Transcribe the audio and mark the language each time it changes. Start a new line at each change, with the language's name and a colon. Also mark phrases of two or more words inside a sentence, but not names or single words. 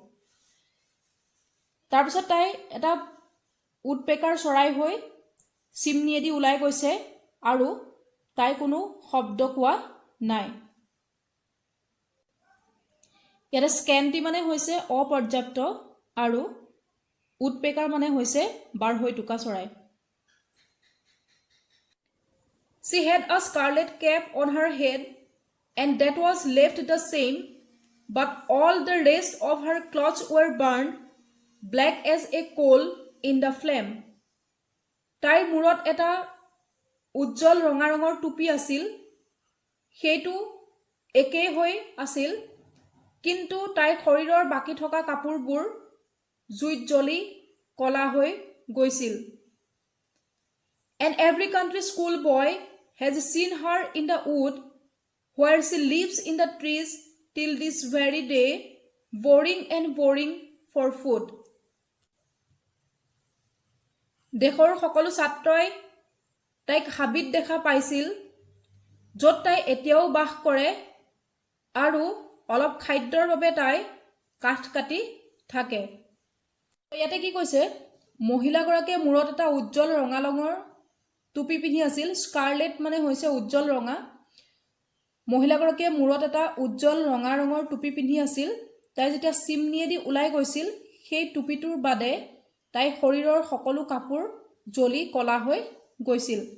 Assamese: তাৰ পিছত তাই এটা উডপেকাৰ চৰাই হৈ চিমনিয়েদি ওলাই গৈছে আৰু তাই কোনো শব্দ কোৱা নাই ইয়াতে স্কেন্টি মানে হৈছে অপৰ্যাপ্ত আৰু উডপেকাৰ মানে হৈছে বাৰহৈ টুকা চৰাই
English: She had a scarlet cap on her head and that was left the same but all the rest of her clothes were burned black as a coal in the flame
Assamese: তাইৰ মূৰত এটা উজ্জ্বল ৰঙা ৰঙৰ টুপি আছিল সেইটো একে হৈ আছিল কিন্তু তাইৰ শৰীৰৰ বাকি থকা কাপোৰবোৰ জুইত জ্বলি কলা হৈ গৈছিল
English: And every country school boy has seen her in the wood where she lives in the trees till this very day boring and boring for food
Assamese: দেশৰ সকলো ছাত্ৰই তাইক হাবিত দেখা পাইছিল য'ত তাই এতিয়াও বাস কৰে আৰু অলপ খাদ্যৰ বাবে তাই কাঠ কাটি থাকে ইয়াতে কি কৈছে মহিলাগৰাকীয়ে মূৰত এটা উজ্জ্বল ৰঙা ৰঙৰ টুপি পিন্ধি আছিল স্কাৰলেট মানে হৈছে উজ্জ্বল ৰঙা মহিলাগৰাকীয়ে মূৰত এটা উজ্জ্বল ৰঙা ৰঙৰ টুপি পিন্ধি আছিল তাই যেতিয়া চিমনিয়েদি ওলাই গৈছিল সেই টুপিটোৰ বাদে তাই শৰীৰৰ সকলো কাপোৰ জ্বলি কলা হৈ গৈছিল